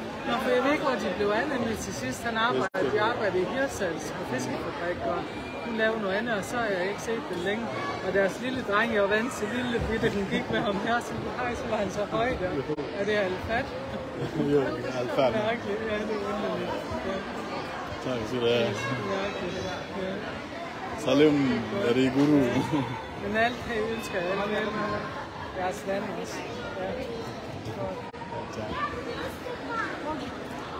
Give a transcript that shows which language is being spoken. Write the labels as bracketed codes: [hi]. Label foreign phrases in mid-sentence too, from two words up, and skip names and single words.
[da] Nå, for jeg ved ikke, hvor de blev anvendt til sidst. De arbejdede i Hirtshals på fiskefabrik, og hun lavede noget andet, og så har jeg ikke set det længe. Og deres lille dreng, jeg var vant til lille bitte, den gik med ham her, så var han så høj der. Er det Alfat? Jo, Alfat. Ja, det er underligt. Ja. Tak skal du have. [id] Salam dari guru. [da] Men alt her ønsker jeg alle med jeres land også. Ja.